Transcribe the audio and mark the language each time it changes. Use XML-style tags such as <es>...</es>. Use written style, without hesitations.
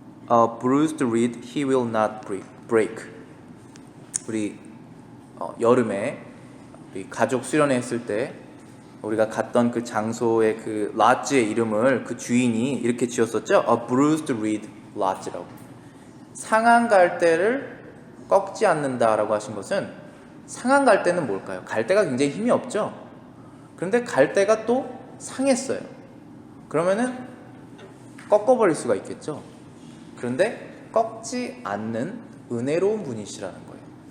<en>A bruised reed he will not break.</en> <ko>우리 여름에 우리 가족 수련회 했을 때 우리가 갔던 그 장소의 그 라츠의 이름을 그 주인이 이렇게 지었었죠.</ko> <en>A bruised reed 라츠라고.</en> <ko>상한 갈대를 꺾지 않는다라고 하신 것은 상한 갈대는 뭘까요? 갈대가 굉장히 힘이 없죠. 그런데 갈대가 또 상했어요. 그러면은 꺾어버릴 수가 있겠죠. 그런데 꺾지 않는 은혜로운 분이시라는 거예요.</ko>